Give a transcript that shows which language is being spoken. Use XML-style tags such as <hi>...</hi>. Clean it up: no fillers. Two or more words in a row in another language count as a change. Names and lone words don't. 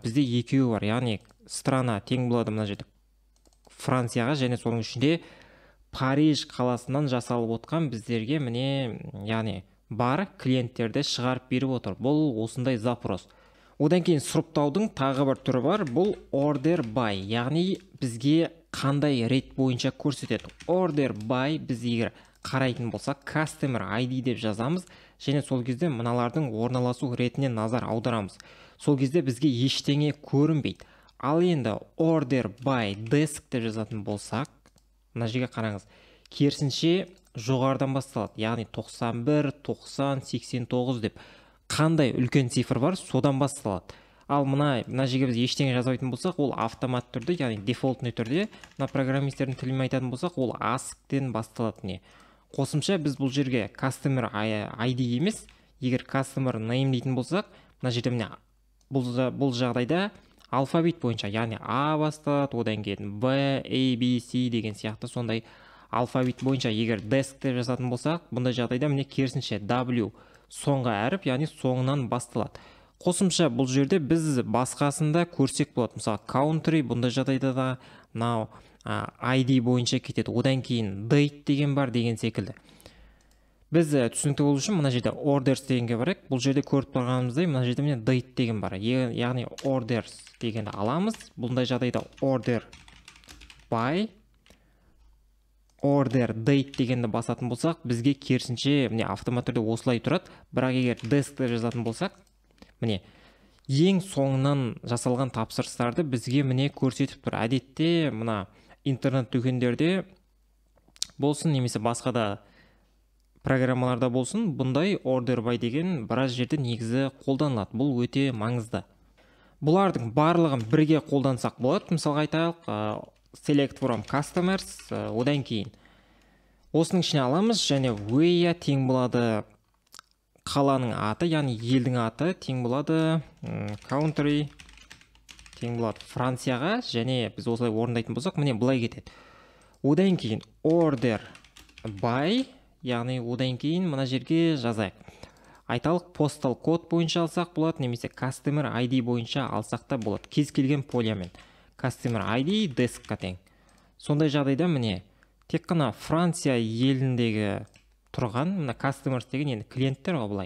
<kk>Бізде 2 бар, яғни страна тең болады мына жерде Францияға және соның ішінде Париж қаласынан жасалып отқан біздерге міне, яғни бар клиенттерді шығарып беріп отыр. Бұл осындай запрос. Одан кейін сұрыптаудың тағы бір түрі бар. Бұл</kk> <en>order by,</en> <kk>яғни бізге қандай рет бойынша көрсетеді.</kk> <en>Order by</en> <kk>біз егер қарайтын болсақ,</kk> <en>customer ID</en> <kk>деп жазамыз және сол кезде мыналардың орналасу ретіне назар аударамыз. Сол кезде бізге ештеңе көрінбейді. Ал енді</kk> <en>order by desk</en> <kk>деп жазатын болсақ, мына жерге қараңыз. Керісінше жоғарыдан басталады. Яғни 91, 90, 89 деп қандай үлкен цифр бар, содан басталады. Ал мына жерге біз ештеңе жазбайтын болсақ, ол автомат түрде, яғни дефолтный түрде, мына программистердің тілімен айтатын болсақ, ол ask-тен басталады. Не қосымша біз бұл жерге</kk> <en>customer ID</en> <kk>емес, егер</kk> <en>customer name</en> <kk>дейтін болсақ, мына жерде міне бұл жағдайда алфавит бойынша, яғни A басталады, одан кейін B, A, B, C деген сияқты сондай алфавит бойынша. Егер desk деп жазатын болсақ, бұндай жағдайда міне керісінше W соңғы әріп, яғни соңынан басталады. Қосымша бұл жерде біз басқасында көрсек болады. Мысалы, country бұндай жағдайда да мынау ID бойынша кетеді. Одан кейін date деген бар деген секілді. Біз түсінікті болу үшін мына жерде orders дегенге барайық. Бұл жерде көріп тұрғанымыздай мына жерде міне date деген бар. Яғни orders дегенді аламыз. Бұндай жағдайда</kk> <en>order by order date</en> <kk>дегенді басатын болсақ, бізге керісінше міне автомат түрде осылай тұрады. Бірақ егер desk деп жазатын болсақ, міне ең соңынан жасалған тапсырыстарды бізге міне көрсетіп тұр. Әдетте мына интернет дүкендерде болсын, немесе басқа да программаларда болсын, бұндай</kk> <en>order by</en> <kk>деген біраз жерде негізі қолданылады. Бұл өте маңызды. Бұлардың барлығын бірге қолдансақ болады. Мысалға айтайық,</kk> <en>select from customers,</en> <kk>одан кейін осының ішіне аламыз, және where тең болады қаланың аты, яғни елдің аты тең болады country тең болады Францияға, және біз осылай орындайтын болсақ, міне былай кетеді. Одан кейін</kk> <en>order by,</en> <kk>яғни одан кейін мына жерге жазайық. Айталық postal код бойынша алсақ болады, немесе</kk> <en>customer ID</en> <kk>бойынша алсақ та болады. Кез келген полямен.</kk> <en>Customer ID desk-</en> <kk>қа тең. Сондай жағдайда міне тек қана Франция еліндегі тұрған, мына customers деген енді клиенттер ғой былай.</kk>